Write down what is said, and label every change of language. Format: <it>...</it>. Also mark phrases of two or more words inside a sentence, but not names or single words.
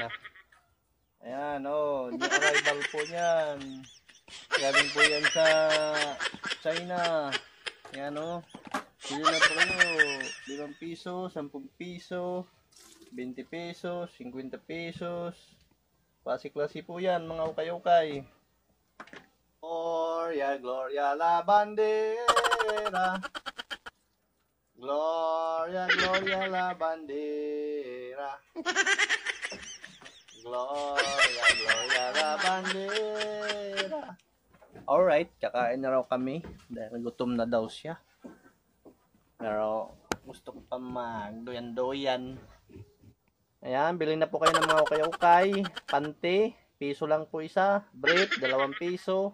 <tl>Ayan, new arrival po niyan. Galing po yan sa China. Ayan bili na po kayo. 5 piso, 10 piso, 20 pesos, 50 pesos. Klase-klase po yan mga ukay-ukay.</tl> <es>Gloria, Gloria la bandera. Gloria, Gloria la bandera. Gloria, Gloria la bandera.</es> <tl>Alright, kakain na raw kami dahil gutom na daw siya. Pero gusto ko pa magdoyan-doyan. Ayan, bilhin na po kayo ng mga ukay-ukay. Pante, piso lang po isa. Brief, 2 piso.</tl>